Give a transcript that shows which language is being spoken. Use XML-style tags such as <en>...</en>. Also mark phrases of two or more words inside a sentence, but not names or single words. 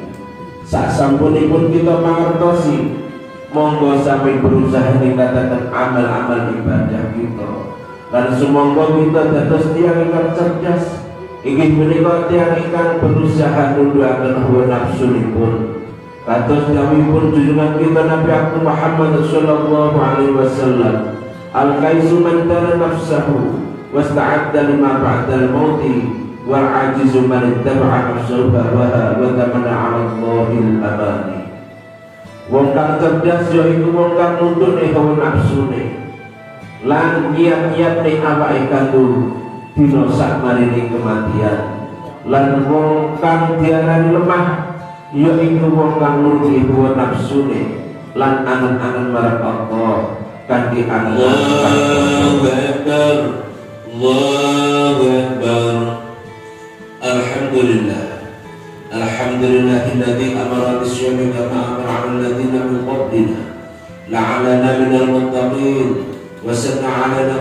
<jv>Sak sampunipun kita mangertosi, monggo sami berusaha ningkataken amal-amal ibadah kita. Lan sumangga kita dados tiyang ingkang cerdas,</jv> <id>inggih menika</id> <jv>tiyang ingkang berusaha nundhuaken hawa nafsunipun. Kados dawuhipun junjungan kita Nabi Muhammad</jv> <ar>صلى الله عليه وسلم الكيس من دان نفسه واستعد لما بعد الموت والعاجز من اتبع نفسه وتمنى على الله الأماني.</ar> <jv>Wong kang cerdas ya iku wong kang nuntune hawa nafsune lan niat-niatne awake kanggo dina sakmarine kematian. Lan wong kang diarani lemah ya iku wong kang nuruti hawa nafsune lan angen-angen marang Allah kanthi angen.</jv> <ar>الله أكبر الله أكبر. الحمد لله الحمد لله الذي أمر بالصيام كما أمر على الذين من قبلنا لعلنا من المتقين وسن علينا</ar>